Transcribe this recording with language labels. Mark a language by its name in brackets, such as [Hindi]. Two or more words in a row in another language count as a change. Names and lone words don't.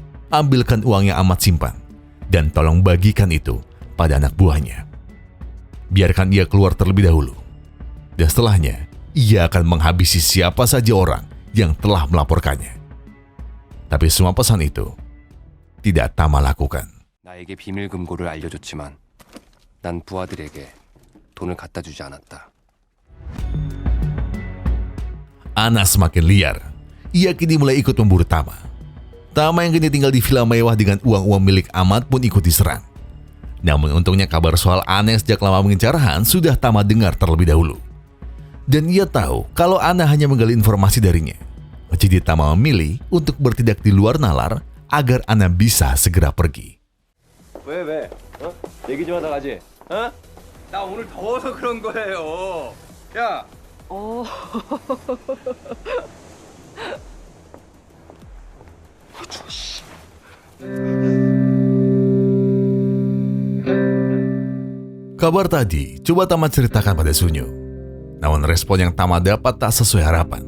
[Indonesian] Ambilkan uang yang Ahmad simpan dan tolong bagikan itu pada anak buahnya. Biarkan ia keluar terlebih dahulu. Dan setelahnya, ia akan menghabisi siapa saja orang yang telah melaporkannya. Tapi semua pesan itu tidak Tama lakukan. [Korean] 나에게 비밀 금고를 알려줬지만 난 부하들에게 돈을 갖다 주지 않았다. [Indonesian] Ana semakin liar. Ia kini mulai ikut memburu Tama. Tama yang kini tinggal di villa mewah dengan uang-uang milik Ahmad pun ikut diserang. Namun untungnya kabar soal Ana yang sejak lama mengincar Han sudah Tama dengar terlebih dahulu. Dan ia tahu kalau Ana hanya menggali informasi darinya. Jadi Tama memilih untuk bertindak di luar nalar agar Ana bisa segera pergi. [Korean] 왜? 얘기 좀 하다 가지. 나 오늘 더워서 그런 거예요. 야. [Indonesian] Kabar tadi coba Tama ceritakan pada Sunyo. Namun respon yang Tama dapat tak sesuai harapan.